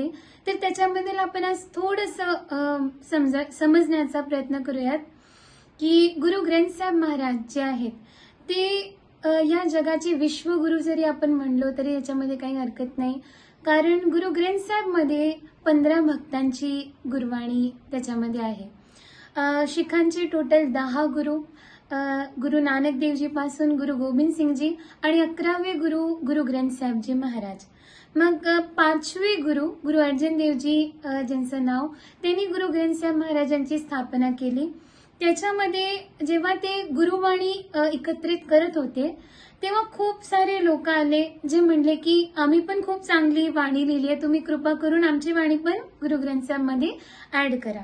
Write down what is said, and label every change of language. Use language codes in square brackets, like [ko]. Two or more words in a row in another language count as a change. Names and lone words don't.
[mr] तर त्याच्याबद्दल आपण आज थोडंसं समजण्याचा प्रयत्न करूयात की गुरु ग्रंथ साहेब महाराज जे आहेत ते या जगाचे विश्वगुरु जरी आपण म्हणलो तरी याच्यामध्ये काही हरकत नाही. कारण गुरु ग्रंथ साहेब मध्ये 15 भक्तांची गुरवाणी त्याच्यामध्ये आहे. शिखांचे टोटल 10 गुरु, गुरु नानक देवजी पासून गुरु गोविंद सिंगजी आणि 11वे गुरु गुरु ग्रंथ साहेबजी महाराज. मग 5वे गुरु गुरु अर्जन देवजी ज्यांचं नाव, त्यांनी गुरु ग्रंथ साहेब महाराजांची स्थापना केली. त्याच्यामध्ये जेव्हा ते गुरुवाणी एकत्रित करत होते तेव्हा खूप सारे लोक आले जे म्हणले की आम्ही पण खूप चांगली वाणी लिहिली आहे, तुम्ही कृपा करून आमची वाणी पण गुरु ग्रंथ साहेब मध्ये ऍड करा.